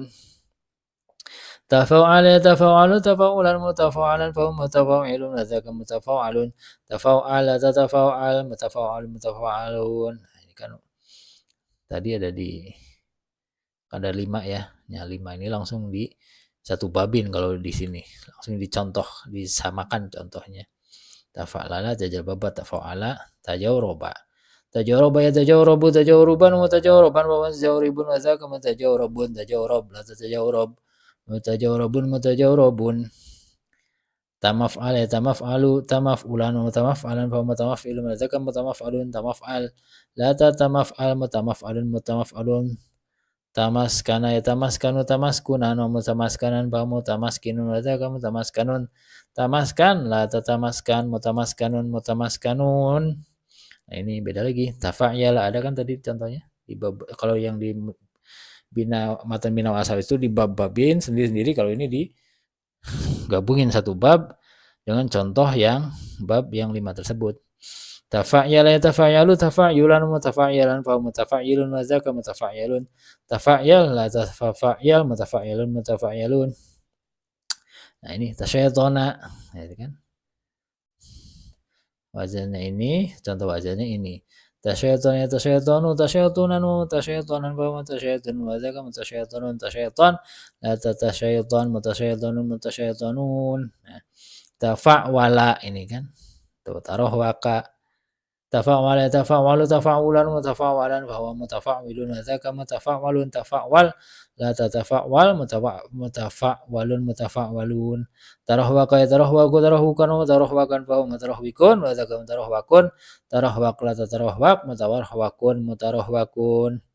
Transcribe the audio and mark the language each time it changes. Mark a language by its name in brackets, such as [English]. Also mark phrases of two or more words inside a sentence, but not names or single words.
[Arabic] تفاعل يتفاعل تفاعلا متفاعلا فهو متفاعل وذاك متفاعل. تفاعل تتفاعل متفاعل متفاعل. [Indonesian] Nah, ini kan tadi ada 5 ya. Ya 5 ini langsung di satu babin, kalau di sini langsung dicontoh, disamakan contohnya. [Arabic] تفاعل تجلبب تفاعل تجورب. تجورب يتجورب تجوربا وتجوربا وتجورب، وذاك متجورب تجورب لا تتجورب متجورب متجورب. تمفعل يتمفعل تمفعلا وتمفعلا فمتمفعل، وذاك متمفعل تمفعل لا تتمفعل متمفعل متمفعل. تمسكن يتمسكن تمسكنا ومتمسكنا فمتمسكن، وذاك متمسكن تمسكن لا تتمسكن متمسكن متمسكن. [Indonesian] Nah, ini beda lagi. Tafa'yala ada kan tadi contohnya di bab, kalau yang di matan bina asal itu di bab-babin sendiri-sendiri, kalau ini digabungin satu bab dengan contoh yang bab yang 5 tersebut. [Arabic] تفعيل يتفعيل تفعيلا متفعيلا فمتفعيل, وذاك متفعيل. تفعيل لا تفعيل متفعيل متفعيل. [Indonesian] Nah, ini tasyaitona, ya kan? Wazannya ini, contoh wazannya ini. [Arabic] تشيطن يتشيطن تشيطنا تشيطنا فمتشيطن، وذاك متشيطن تشيطن لا تتشيطن متشيطن متشيطن. [Indonesian] Nah, tafa'wala ini kan. [Arabic] Tuh تره وك تفعول يتفعول تفعولا متفعولا فهو متفعول وذاك متفعول تفعول لا تتفعول متفعول متفعول ترهوق يترهوق ترهوقا وترهوقا فهو مترهوق وذاك مترهوق ترهوق لا تترهوق مترهوق مترهوق